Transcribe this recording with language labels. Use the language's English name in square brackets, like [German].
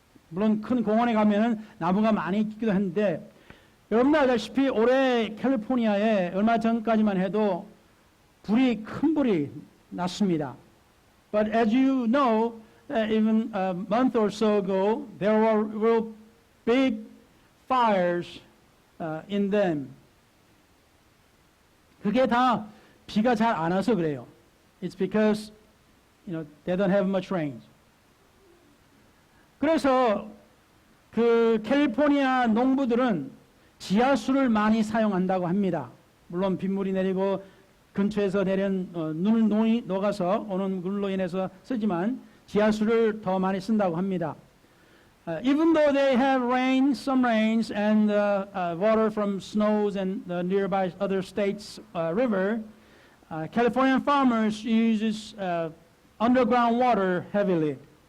[Korean] 물론 큰 공원에 가면은 나무가 많이 있기도 한데 여러분들 알다시피 올해 캘리포니아에 얼마 전까지만 해도 큰 불이 났습니다. [English] But as you know, even a month or so ago, there were real big fires in them. [Korean] 그게 다 비가 잘 안 와서 그래요. [English] It's because they don't have much rain. [Korean] 그래서 그 캘리포니아 농부들은 지하수를 많이 사용한다고 합니다. 물론 빗물이 내리고 근처에서 내린 눈이 녹아서 오는 물로 인해서 쓰지만 지하수를 더 많이 쓴다고 합니다. [English] Even though they have rain, some rains, and water from snows and the nearby other states' river, Californian farmers uses underground water heavily.